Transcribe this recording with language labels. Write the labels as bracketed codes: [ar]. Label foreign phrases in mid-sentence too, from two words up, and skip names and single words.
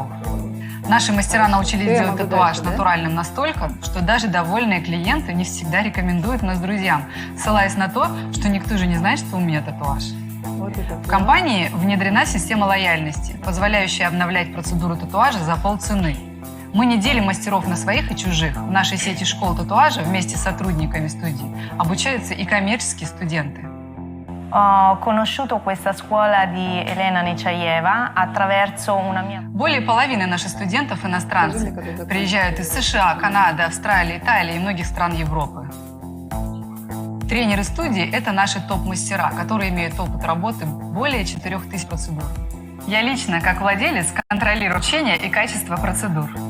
[ru] Наши мастера научились делать татуаж натуральным настолько, что даже довольные клиенты не всегда рекомендуют нас друзьям, ссылаясь на то, что никто же не знает, что у меня татуаж. В компании внедрена система лояльности, позволяющая обновлять процедуру татуажа за полцены. Мы не делим мастеров на своих и чужих. В нашей сети школ татуажа вместе с сотрудниками студии обучаются и коммерческие студенты. [it] Ho conosciuto questa scuola di Elena Nechayeva attraverso una mia... [ru] Более половины наших студентов иностранцы. Приезжают из США, Канады, Австралии, Италии и многих стран Европы. Тренеры студии – это наши топ-мастера, которые имеют опыт работы более 4000 процедур. Я лично, как владелец, контролирую обучение и качество процедур.